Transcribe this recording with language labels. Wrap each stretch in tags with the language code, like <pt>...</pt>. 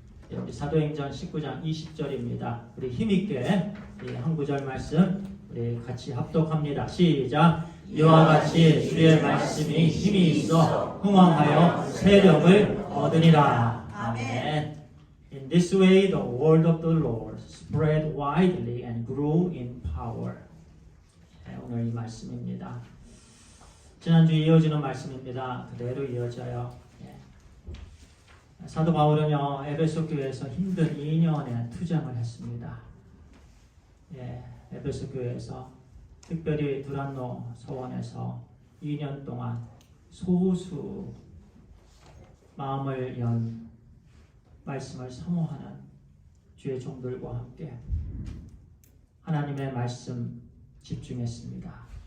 <ko>우리 사도행전 19장 20절입니다. 우리 힘있게 이 한 구절 말씀 우리 같이 합독합니다. 시작. 이와 같이 주의 말씀이 힘이 있어 흥왕하여 세력을 얻으리라. 아멘.</ko> <en>In this way the word of the Lord spread widely and grew in power.</en> <ko>네, 오늘 이 말씀입니다. 지난주에 이어지는 말씀입니다. 그대로 이어져요. 네. 사도 바울은요 에베소 교회에서 힘든 2년의 투쟁을 했습니다. 예, 에베소 교회에서 특별히 두란노 서원에서 2년 동안 소수 마음을 연 말씀을 사모하는 주의 종들과 함께 하나님의 말씀 집중했습니다.</ko>